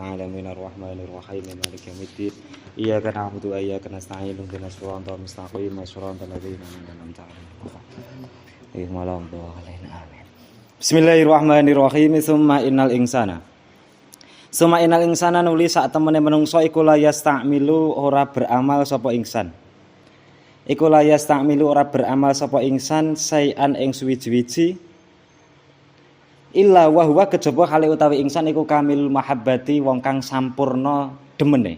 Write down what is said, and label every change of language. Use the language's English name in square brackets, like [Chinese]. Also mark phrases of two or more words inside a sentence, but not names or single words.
[Arabic] العالمين الرحمن الرحيم مالك يوم الدين إياك نعبد وإياك نستعين اهدنا الصراط المستقيم صراط الذين أنعمت عليهم غير المغضوب عليهم آمين. Bismillahirrahmanirrahim. ثم إن الإنسان [Javanese] nuli sak temene menungso iku [Arabic] لا يستعمل [Javanese] ora beramal sapa ingsan. Iku [Arabic] لا يستعمل [Javanese] ora beramal sapa ingsan sayan ing suwiji-wiji [Arabic] إلا وهو [Javanese] kejaba hale utawi ingsan iku [Arabic] كامل محبة [Javanese] wong kang sampurna demene.